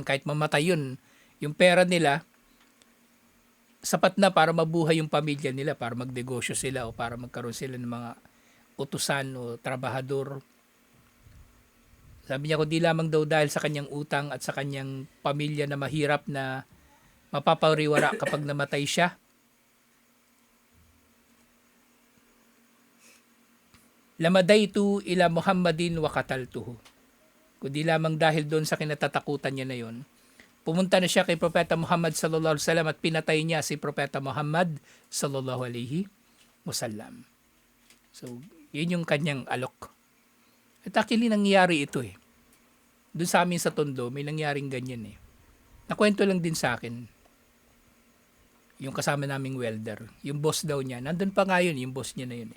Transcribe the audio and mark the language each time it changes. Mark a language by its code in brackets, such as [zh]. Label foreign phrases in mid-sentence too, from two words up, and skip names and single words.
[tl] Kahit mamatay yun, yung pera nila, sapat na para mabuhay yung pamilya nila, para magnegosyo sila o para magkaroon sila ng mga utusan o trabahador. Sabi niya, kung di lamang daw dahil sa kanyang utang at sa kanyang pamilya na mahirap na mapapariwara kapag namatay siya, [ar] لمضيت إلى محمد وقتلته. [tl] Kung di lamang dahil doon sa kinatatakutan niya na yon, pumunta na siya kay Propeta Muhammad [ar] صلى الله عليه وسلم [tl] at pinatay niya si Propeta Muhammad [ar] صلى الله عليه وسلم. [tl] So, yun yung kanyang alok. At actually, nangyari ito eh. Doon sa amin sa Tondo, may nangyaring ganyan eh. Nakwento lang din sa akin. Yung kasama naming welder. Yung boss daw niya. Nandun pa nga yun, yung boss niya na yun eh.